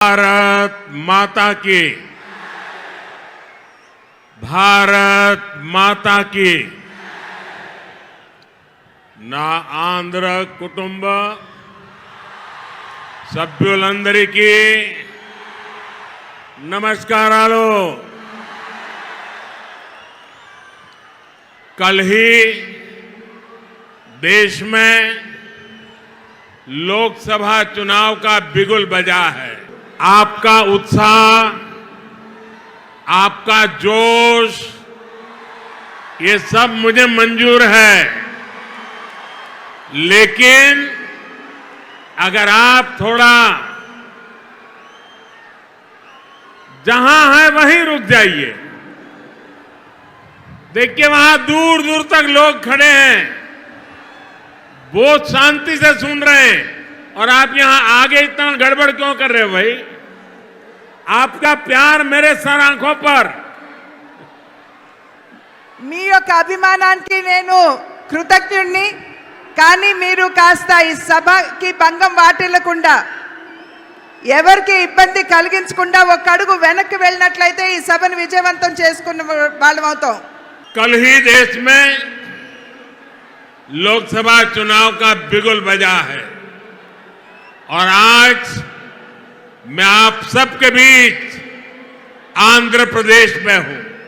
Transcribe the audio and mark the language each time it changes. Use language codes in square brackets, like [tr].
[hi] भारत माता की, भारत माता की। [te] నా ఆంధ్ర కుటుంబ సభ్యులందరికీ నమస్కారాలు। [hi] कल ही देश में लोकसभा चुनाव का बिगुल बजा है। आपका उत्साह, आपका जोश, ये सब मुझे मंजूर है, लेकिन अगर आप थोड़ा जहां है वहीं रुक जाइए। देखिए वहां दूर दूर तक लोग खड़े हैं, बहुत शांति से सुन रहे हैं, और आप यहां आगे इतना गड़बड़ क्यों कर रहे हो भाई? आपका प्यार मेरे सर आंखों पर। [te] మీ యొక్క అభిమానానికి నేను కృతజ్ఞుడిని, కానీ మీరు కాస్త ఈ సభకి భంగం వాటిల్లకుండా, ఎవరికి ఇబ్బంది కలిగించకుండా ఒక అడుగు వెనక్కి వెళ్ళినట్లయితే ఈ సభను విజయవంతం చేసుకున్న వాళ్ళం అవుతాం। [hi] कल ही देश में लोकसभा चुनाव का बिगुल बजा है, और आज मैं आप सबके बीच आंध्र प्रदेश में हूं।